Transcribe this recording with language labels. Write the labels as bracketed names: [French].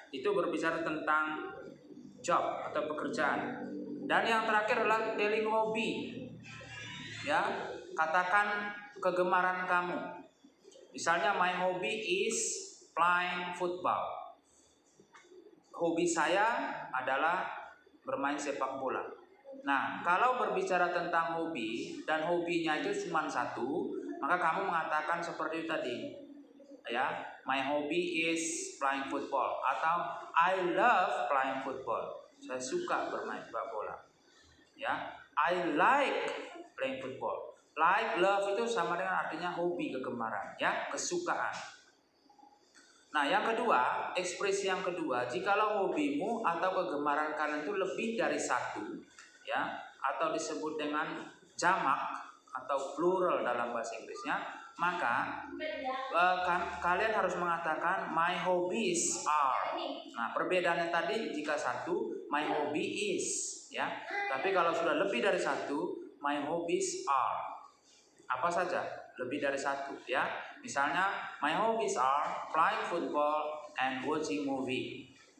[Indonesian] Itu berbicara tentang job atau pekerjaan. Dan yang terakhir adalah [English] telling hobby, [Indonesian] ya. Katakan kegemaran kamu. [English] Misalnya my hobby is playing football. [Indonesian] Hobi saya adalah bermain sepak bola. Nah, kalau berbicara tentang hobi dan hobinya itu cuma satu, maka kamu mengatakan seperti tadi, ya. [English] My hobby is playing football atau I love playing football. [Indonesian] Saya suka bermain sepak bola, ya. [English] I like playing football. [Indonesian] Like, love itu sama dengan artinya hobi, kegemaran, ya, kesukaan. Nah, yang kedua, ekspresi yang kedua, jikalau hobimu atau kegemaran kalian itu lebih dari satu, ya, atau disebut dengan jamak atau plural dalam bahasa Inggrisnya, maka kalian harus mengatakan [English] my hobbies are. [Indonesian] Nah, perbedaannya tadi jika satu, [English] my hobby is, [Indonesian] ya. Tapi kalau sudah lebih dari satu, [English] my hobbies are. [Indonesian] Apa saja? Lebih dari satu, ya. [English] Misalnya, my hobbies are playing football and watching movie.